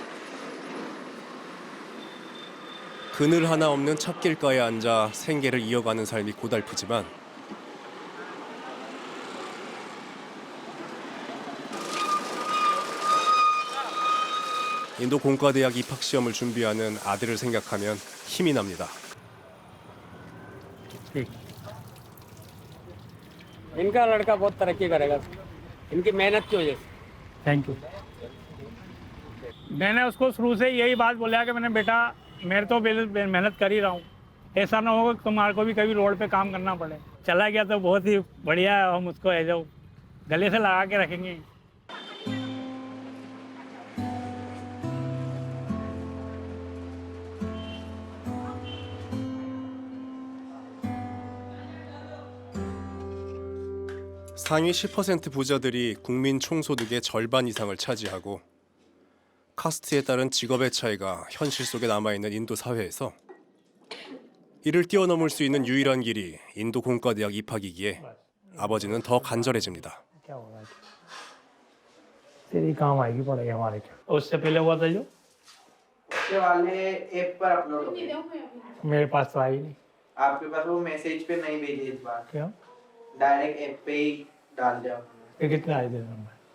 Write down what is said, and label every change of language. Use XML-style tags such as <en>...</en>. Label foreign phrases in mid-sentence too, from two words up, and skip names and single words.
<ko>그늘 하나 없는 찻길가에 앉아 생계를 이어가는 삶이 고달프지만 인도 공과대학 입학 시험을 준비하는 아들을 생각하면 힘이 납니다.</ko> <hi>इनका लड़का बहुत तरक्की करेगा इनकी मेहनत की वजह से।</hi> <en>Thank you.</en> <hi>मैंने उसको शुरू से यही बात बोला कि मैंने बेटा मेरे तो मेहनत कर ही रहा हूँ, ऐसा ना होगा कि तुम्हारे को भी कभी रोड पे काम करना पड़े। चला गया तो बहुत ही बढ़िया है, हम उसको ऐसे गले से लगा के रखेंगे।</hi> <ko>상위 10% 부자들이 국민 총소득의 절반 이상을 차지하고 카스트에 따른 직업의 차이가 현실 속에 남아있는 인도 사회에서 이를 뛰어넘을 수 있는 유일한 길이 인도 공과대학 입학이기에 아버지는 더 간절해집니다.</ko> <hi>तेरी काम आएगी पड़ेगी हमारे क्या। उससे पहले हुआ था जो वाले ऐप पर अपलोड मेरे पास तो आई नहीं। आपके पास वो मैसेज पे नहीं भेजे इस बार, क्या</hi> <en>direct app</en> <hi>पे ही डाल दिया ये कितना आए थे नंबर?</hi>